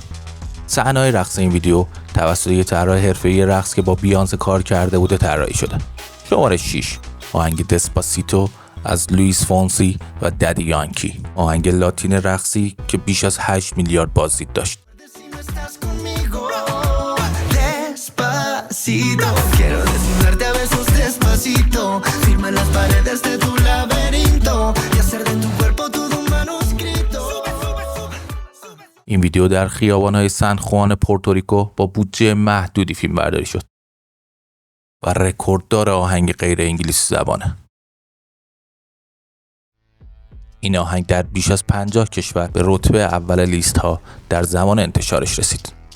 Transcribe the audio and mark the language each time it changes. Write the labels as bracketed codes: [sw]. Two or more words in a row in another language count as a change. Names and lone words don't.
[fa] صحنه‌های رقص این ویدیو توسط یک طراح حرفه‌ای رقص که با بیانس کار کرده بوده طراحی شده. شماره 6 آهنگ دسپاسیتو از لوئیس فونسی و ددی یانکی. آهنگ لاتین رقصی که بیش از 8 میلیارد بازدید داشت. [es] Quiero desnudarte a besos despacito, firma las paredes de tu laberinto. [fa] ویدیو در خیابان‌های سن خوان پورتوریکو با بودجه محدودی فیلم برداری شد و رکورددار آهنگ غیر انگلیسی زبانه. این آهنگ در بیش از 50 کشور به رتبه اول لیست ها در زمان انتشارش رسید.